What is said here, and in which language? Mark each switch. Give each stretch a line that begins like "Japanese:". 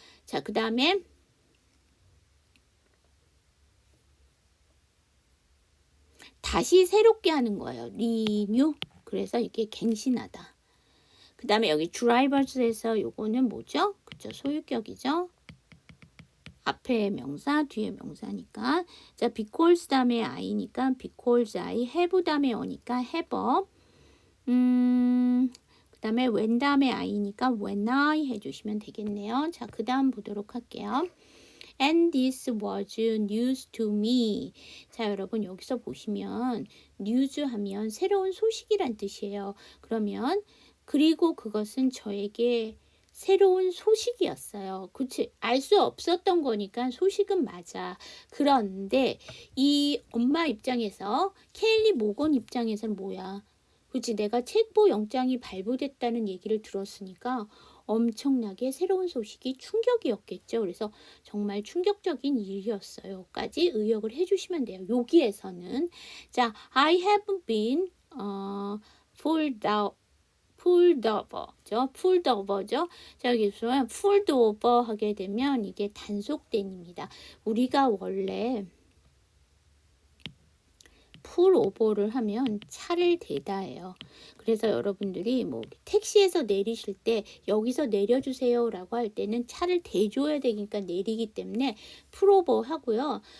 Korean: 자, 그 다음에 다시 새롭게 하는 거예요. renew. 그래서 이게 갱신하다. 그 다음에 여기 drivers에서 요거는 뭐죠? 그쵸, 소유격이죠. 앞에 명사, 뒤에 명사니까. 자, because 다음에 I니까 because I, have 다음에 O니까 have. 그 다음에 when 다음에 I니까 when I 해주시면 되겠네요. 자, 그 다음 보도록 할게요.
English: And this was news to me.
Korean: 자, 여러분 여기서 보시면 news 하면 새로운 소식이란 뜻이에요. 그러면 그리고 그것은 저에게 새로운 소식이었어요. 그치? 알 수 없었던 거니까 소식은 맞아. 그런데 이 엄마 입장에서 케일리 모건 입장에서는 뭐야? 그치? 내가 체포 영장이 발부됐다는 얘기를 들었으니까 엄청나게 새로운 소식이 충격이었겠죠. 그래서 정말 충격적인 일이었어요. 까지 의역을 해주시면 돼요. 여기에서는 자,
English: I have been pulled over
Korean: 죠. pulled over죠. 자, 여기서 pulled over 하게 되면 이게 단속된입니다. 우리가 원래 풀 오버를 하면 차를 대다해요. 그래서 여러분들이 뭐 택시에서 내리실 때 여기서 내려주세요 라고 할 때는 차를 대줘야 되니까 내리기 때문에 풀 오버 하고요.